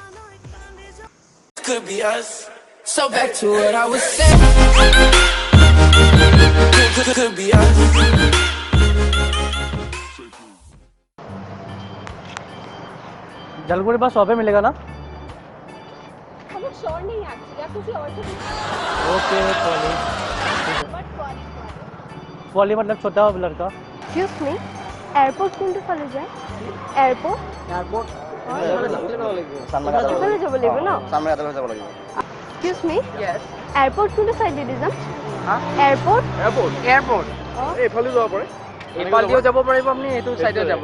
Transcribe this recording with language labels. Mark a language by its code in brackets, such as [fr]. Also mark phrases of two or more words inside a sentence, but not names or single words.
[en] Could be us. So back to what I was saying. Could be us. [hi] जलगुड़ी बस वहाँ पे मिलेगा ना हम लोग श्योर नहीं है एक्चुअली आप किसी और से ओके पोवाली पोवाली मतलब छोटा लड़का [en] excuse me airport [as] কোনটো ফালে যায় এয়ারপোর্ট সামনে যাব লাগিব ন সামনে আদা যাব লাগিব [en] excuse me yes airport [as] কোনটো সাইডে দি যাম হ্যাঁ এয়ারপোর্ট এইফালে যাব পাৰে এইফাল দিও যাব পাৰিব আপুনি এইটো সাইডে যাব